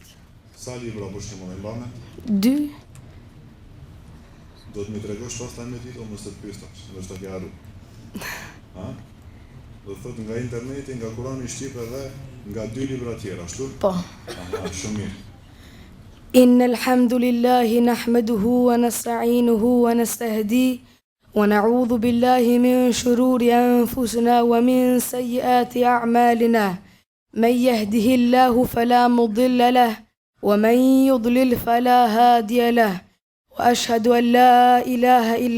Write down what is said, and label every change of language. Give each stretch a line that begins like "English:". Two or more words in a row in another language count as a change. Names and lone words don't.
Albanian: Sa libra për shembull e mbane? 2. Do të më tregosh pastaj me titull, mos të pyes tash, ndoshta ke harruar. Ha? Do të thotë nga interneti, nga Kurani shqip edhe nga 2 libra tjera, ashtu? Po. Aha, shumë mirë.
Arabic: إن الحمد لله نحمده ونستعينه ونستهديه ونعوذ بالله من شرور أنفسنا ومن سيئات أعمالنا من يهده الله فلا مضل له ومن يضلل فلا هادي له وأشهد أن لا إله إلا